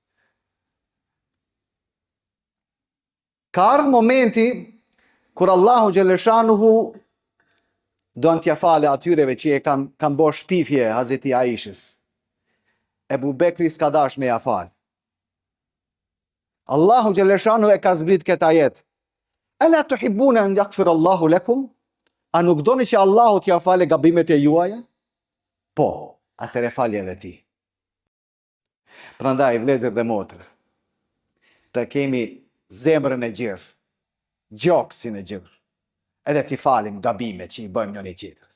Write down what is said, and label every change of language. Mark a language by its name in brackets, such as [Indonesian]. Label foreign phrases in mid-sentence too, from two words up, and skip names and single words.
[Albanian] Ka ardhur momenti kur Allahu xhaleshanuhu do t'ja fale atyreve që e kanë bërë shpifje Hazreti Aishës. Ebu Bekri s'ka dash me ja falë. Allahu xhaleshanuhu e ka zbrit këtë ajet. [Arabic] ألا تحبون أن يغفر الله لكم? [Albanian] A nuk doni që Allahu t'ja fale gabimet e juaja? Po, atëre falje edhe ti. Prandaj, vëllezër dhe motra, të kemi zemrën e gjerë, gjoksin e gjerë, edhe t'i falim gabimet që i bëjmë njëri tjetrës.